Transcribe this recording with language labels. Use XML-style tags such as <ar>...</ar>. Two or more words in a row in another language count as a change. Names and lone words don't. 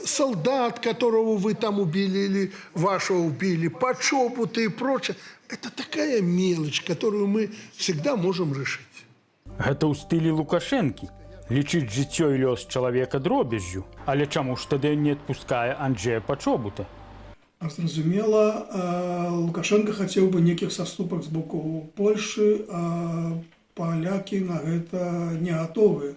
<ru>Солдат, которого вы там убили или вашего убили, почобуты и прочее. Это такая мелочь, которую мы всегда можем решить.</ru> <be>Гэта ў стылі Лукашэнкі. Лічыць жыццё і лёс чалавека дробязжю. Але чаму ж тады не адпускае Анджея Пачобута? Зразумела, Лукашенко хацеў бы нейкіх саступак з боку Польшы, а палякі на гэта не гатовыя.</be>